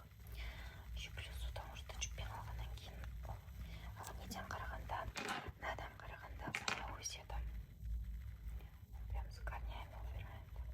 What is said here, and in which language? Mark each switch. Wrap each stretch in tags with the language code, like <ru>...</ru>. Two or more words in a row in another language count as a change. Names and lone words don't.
<ru>Еще плюс потому что</ru> <kk>жүкпен алғаннан кейін неден қарағанда, надан қарағанда баяу өседі.</kk> <ru>Прям с корнями убирает.</ru>